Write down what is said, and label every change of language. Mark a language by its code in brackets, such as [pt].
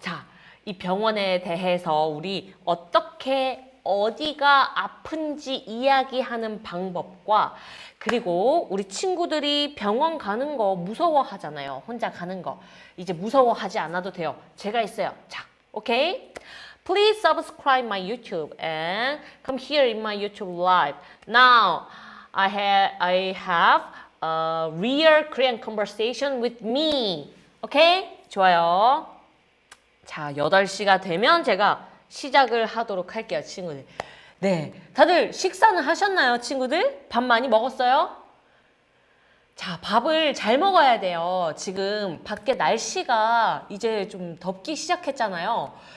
[ko] 자, 이 병원에 대해서 우리 어떻게 어디가 아픈지 이야기하는 방법과 그리고 우리 친구들이 병원 가는 거 무서워하잖아요. 혼자 가는 거. 이제 무서워하지 않아도 돼요. 제가 있어요. 자, 오케이? [en] Please subscribe my YouTube and come here in my YouTube live. Now, I have a real Korean conversation with me. [ko] 오케이? 좋아요. 자, 8시가 되면 제가 시작을 하도록 할게요, 친구들. 네, 다들 식사는 하셨나요, 친구들? 밥 많이 먹었어요? 자, 밥을 잘 먹어야 돼요. 지금 밖에 날씨가 이제 좀 덥기 시작했잖아요.